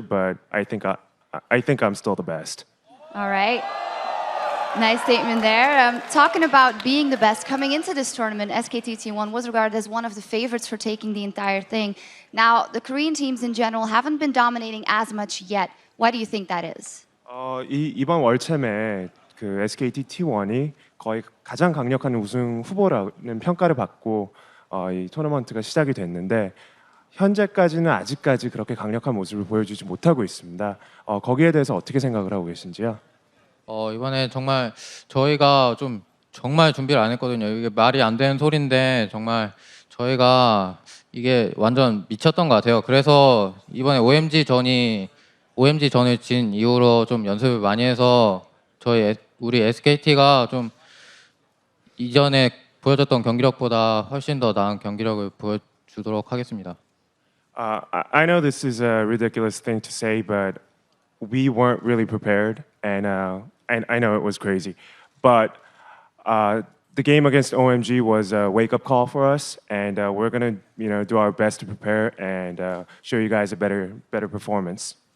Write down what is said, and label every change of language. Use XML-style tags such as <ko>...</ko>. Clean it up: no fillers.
<en>But I think I'm still the best. All right. Nice statement there. Talking about being the best, coming into this tournament, SKT-T1 was regarded as one of the favorites for taking the entire thing. Now, the Korean teams in general haven't been dominating as much yet. Why do you think that is?</en> <ko>이번 월챔에 그 SKT-T1이 거의 가장 강력한 우승 후보라는 평가를 받고 이 토너먼트가 시작이 됐는데 현재까지는 아직까지 그렇게 강력한 모습을 보여주지 못하고 있습니다. 거기에 대해서 어떻게 생각을 하고 계신지요? 이번에 정말 저희가 좀 정말 준비를 안 했거든요. 이게 말이 안 되는 소리인데 정말 저희가 이게 완전 미쳤던 것 같아요. 그래서 이번에 OMG 전을 진 이후로 좀 연습을 많이 해서 우리 SKT가 좀 이전에 보여줬던 경기력보다 훨씬 더 나은 경기력을 보여주도록 하겠습니다.</ko> <en>I know this is a ridiculous thing to say, but we weren't really prepared, and I know it was crazy, but the game against OMG was a wake-up call for us, and we're gonna, do our best to prepare and show you guys a better performance.</en>